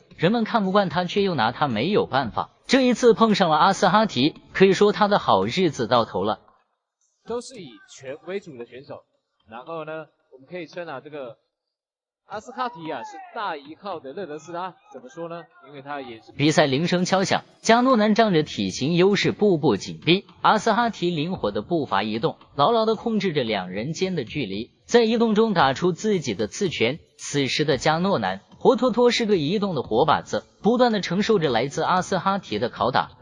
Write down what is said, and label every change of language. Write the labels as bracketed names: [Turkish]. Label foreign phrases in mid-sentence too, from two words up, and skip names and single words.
[Chinese] 人們看不慣他，卻又拿他沒有辦法。這一次碰上了阿斯哈提，可以說他的好日子到頭了。都是以拳為主的選手，然後呢，我们可以稱這個阿斯哈提是大一號的勒德斯拉。怎麼說呢？因為他也是比賽鈴聲敲響，加諾南仗着體型優勢步步緊逼，阿斯哈提靈活的步伐移動，牢牢地控制着兩人間的距離，在移動中打出自己的刺拳。此時的加諾南活脫脫是個移動的活靶子，不斷地承受着來自阿斯哈提的拷打。